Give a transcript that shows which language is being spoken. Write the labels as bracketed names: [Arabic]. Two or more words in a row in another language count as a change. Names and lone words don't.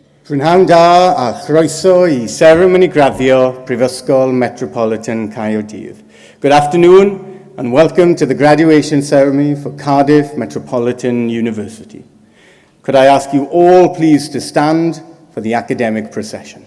[Welsh] Prynhawn da a chroeso I seremoni Graddio, Ysgol Metropolitan Caerdydd. [English] Good afternoon and welcome to the graduation ceremony for Cardiff Metropolitan University. Could I ask you all please to stand for the academic procession?